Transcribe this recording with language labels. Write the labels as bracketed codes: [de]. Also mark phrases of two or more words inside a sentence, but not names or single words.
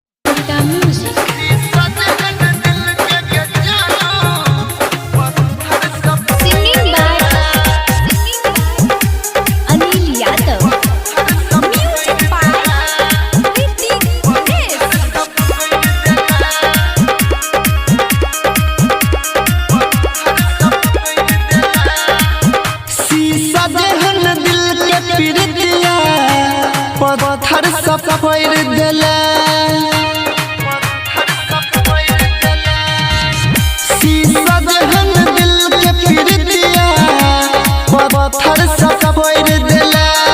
[en] Singing by Anil Yadav. Music by Ritik Ganesh. [bho] शीशा जहन दिल के पीड़ितिया पत्थर सब फोड़ देले। शीशा जहन दिल के पीड़ितिया पत्थर सब फोड़ देले।